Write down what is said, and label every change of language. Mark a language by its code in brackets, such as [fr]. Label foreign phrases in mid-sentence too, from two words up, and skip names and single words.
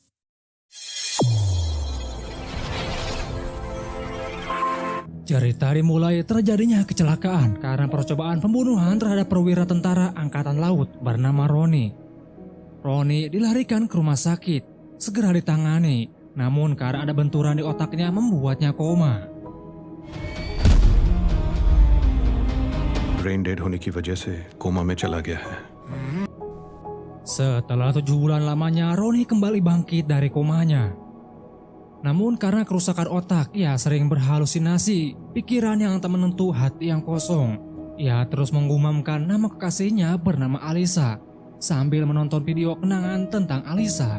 [id] Cerita dimulai terjadinya kecelakaan karena percobaan pembunuhan terhadap perwira tentara angkatan laut bernama Ronnie. Ronnie dilarikan ke rumah sakit, segera ditangani, namun karena ada benturan di otaknya membuatnya koma. [en] brain dead [hi] होने की वजह से कोमा में चला गया है. [id] Setelah 7 bulan lamanya, Ronnie kembali bangkit dari komanya. Namun karena kerusakan otak, ia sering berhalusinasi, pikiran yang tak menentu, hati yang kosong. Ia terus menggumamkan nama kekasihnya bernama Alisa, sambil menonton video kenangan tentang Alisa.